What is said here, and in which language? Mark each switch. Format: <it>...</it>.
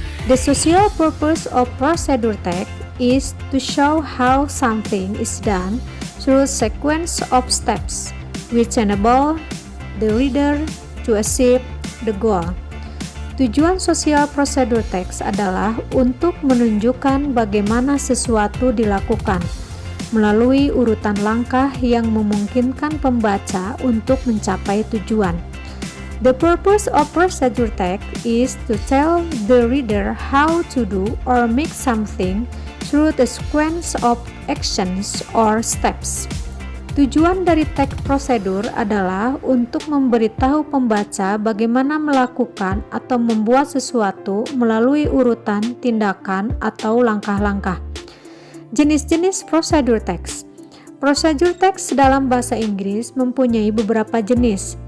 <en>The social purpose of procedure text is to show how something is done through a sequence of steps which enable the reader to achieve the goal.</en> <id>Tujuan sosial prosedur teks adalah untuk menunjukkan bagaimana sesuatu dilakukan melalui urutan langkah yang memungkinkan pembaca untuk mencapai tujuan.</id> <en>The purpose of procedure text is to tell the reader how to do or make something through the sequence of actions or steps.</en> <id>Tujuan dari teks prosedur adalah untuk memberitahu pembaca bagaimana melakukan atau membuat sesuatu melalui urutan tindakan atau langkah-langkah. Jenis-jenis prosedur teks. Prosedur teks dalam bahasa Inggris mempunyai beberapa jenis.</id>